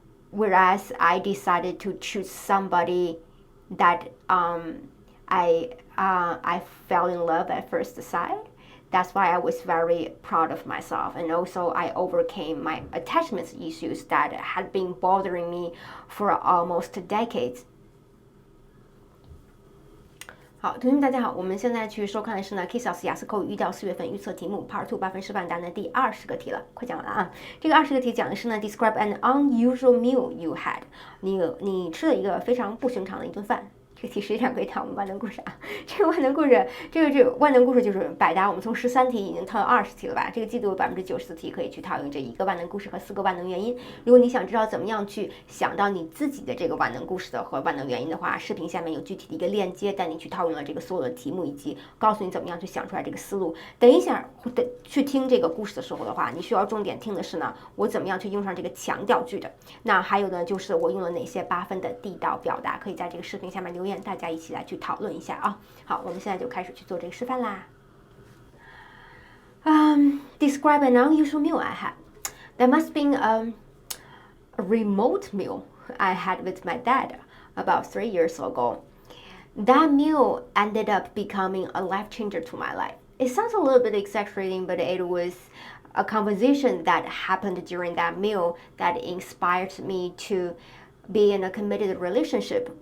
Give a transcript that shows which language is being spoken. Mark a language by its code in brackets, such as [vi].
[en] whereas I decided to choose somebody that I fell in love at first sight. That's why I was very proud of myself, and also I overcame my attachment issues that had been bothering me for almost decades. [zh] 好，同学们大家好，我们现在去收看的是呢 K.I.S.S 雅思口语1到4月份预测题目 Part2 8分示范答案的第20个题了，快讲完了啊！这个20个题讲的是呢 [en] Describe an unusual meal you had， [zh] 你吃了一个非常不寻常的一顿饭。这个题实际上可以套我们万能故事啊，这个万能故事就是百搭，我们从13题已经套到20题了吧？这个季度94%题可以去套用这一个万能故事和4个万能原因。如果你想知道怎么样去想到你自己的这个万能故事的和万能原因的话，视频下面有具体的一个链接，带你去套用了这个所有的题目，以及告诉你怎么样去想出来这个思路。等一下去听这个故事的时候的话，你需要重点听的是呢，我怎么样去用上这个强调句的。那还有呢，就是我用了哪些8分的地道表达，可以在这个视频下面留言。大家一起来去讨论一下啊！好，我们现在就开始去做这个示范啦。 [en] Describe an unusual meal I had. That must be a remote meal I had with my dad about 3 years ago. That meal ended up becoming a life changer to my life. It sounds a little bit exaggerating, but it was a conversation that happened during that meal that inspired me to be in a committed relationship.